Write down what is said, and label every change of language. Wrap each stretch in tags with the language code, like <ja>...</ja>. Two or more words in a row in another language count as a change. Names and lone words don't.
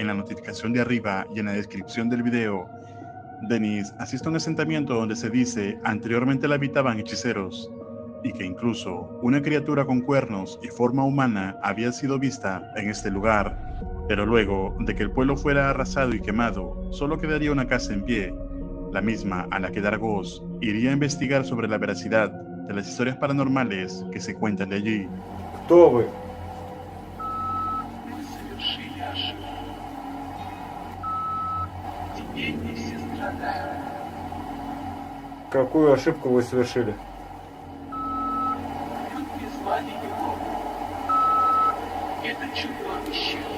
<es>la notificación de arriba y en la descripción del video, Dennis asiste a un asentamiento donde se dice anteriormente la habitaban hechiceros y que incluso una criatura con cuernos y forma humana había sido vista en este lugar. Pero luego de que el pueblo fuera arrasado y quemado, solo quedaría una casa en pie, la misma a la que Dargos iría a investigar sobre la veracidad de las historias paranormales que se cuentan de allí.</es> <ru>Кто вы? Мы совершили ошибку. Теперь мы все страдаем. Какую ошибку вы совершили? Мы призвали его. Это чудовище.</ru>